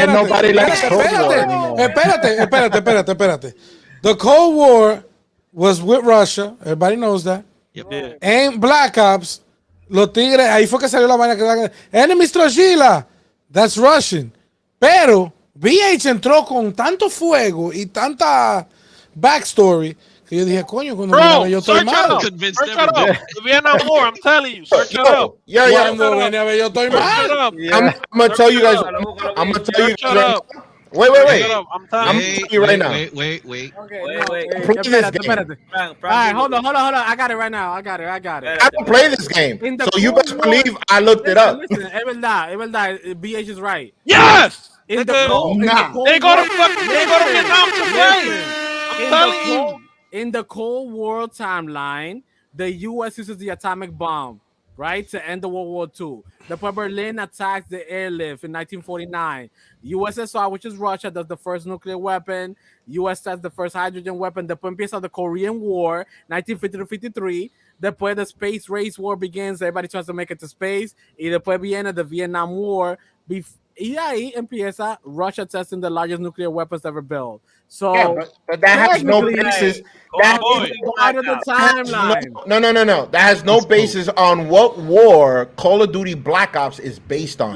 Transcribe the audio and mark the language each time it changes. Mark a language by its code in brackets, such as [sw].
[en] Nobody likes Cold War anymore. [es] Espérate. [en] The Cold War was with Russia. Everybody knows that. Yep. [es] En Black Ops, los tigres, ahí fue que salió la vaina que Enemy Strogila. [en] That's Russian. [es] Pero VH entró con tanto fuego y tanta backstory Que yo dije, coño, cuando viene yo estoy mal. [en] Search it up. The Vietnam War, I'm telling you. Search it up. [es] Cuando viene a ver yo estoy mal. [en] I'm gonna tell you guys. I'm gonna tell you guys. Wait. I'm telling you right now. Wait. Wait. Play this game. All right, hold on. I got it right now. I got it. I don't play this game. So you best believe I looked it up. Listen, [es] es verdad. [en] BH is right. Yes! They go to Vietnam to play. I'm telling you. In the Cold War timeline, the U.S. uses the atomic bomb, right, to end the World War II. [es] Después [en] Berlin attacks the airlift in 1949. USSR, which is Russia, does the first nuclear weapon. US does the first hydrogen weapon. [es] Después empieza [en] the Korean War, 1950-53. [es] Después [en] the Space Race War begins. Everybody tries to make it to space. [es] Y después viene [en] the Vietnam War. [es] Y ahí empieza [en] Russia testing the largest nuclear weapons ever built. So, yeah, but that has no basis. That is part of the timeline. No. That has no basis on what war Call of Duty Black Ops is based on.